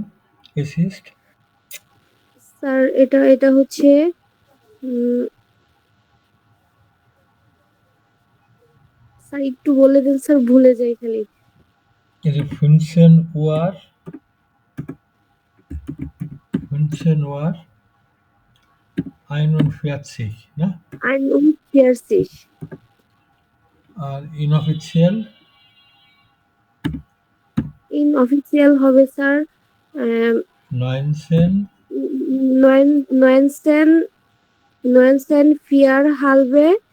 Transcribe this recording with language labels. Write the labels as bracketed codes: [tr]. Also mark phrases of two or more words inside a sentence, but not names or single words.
[de] Es ist [bn] স্যার এটা হচ্ছে স্যার একটু বলে দেন স্যার, ভুলে যাই খালি। [de] es ist 15 Uhr 41, না? Ein und 40 [bn] আর inoffiziell inoffiziell হবে স্যার [de] 19 19